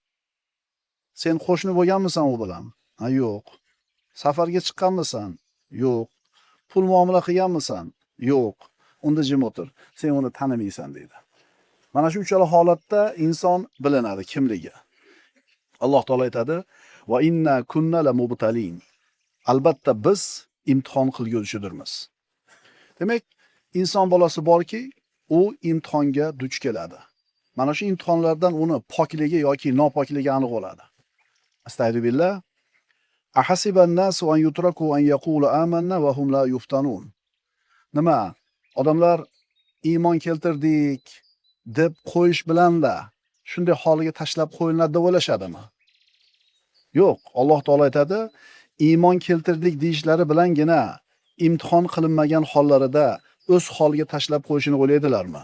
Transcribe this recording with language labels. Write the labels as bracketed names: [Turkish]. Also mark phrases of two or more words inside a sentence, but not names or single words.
[Uzbek] Sen qo'shni bo'lganmisan u bilan? Ha, yo'q. Safarga chiqqanmisan? Yo'q. Pul muomala qilganmisan? Yo'q. Unda jim o'tir. Sen uni tanimaysan deydi. Mana shu uchala holatda inson bilinadi kimligi. Alloh taolo aytadi: [Arabic] "وإن كنا لمبتلين." [Uzbek] Albatta biz imtihon qilguvchidirmiz. Demak, inson bolasi borki, u imtihonga duch keladi. Mana shu imtihonlardan uni pokligi yoki nopokligi aniq bo'ladi. [Arabic] أستغفر الله أحسب الناس أن يتركوا أن يقولوا آمنا وهم لا يفتنون. [Uzbek] Nima? Odamlar iymon keltirdik deb qo'yish bilanla shunday holiga tashlab qo'yiladi deb o'ylashadimi? Yo'q, Alloh taolo aytadi, iymon keltirdik deyishlari bilangina imtihon qilinmagan hollarida o'z holiga tashlab qo'yishini o'ylaydilarmi?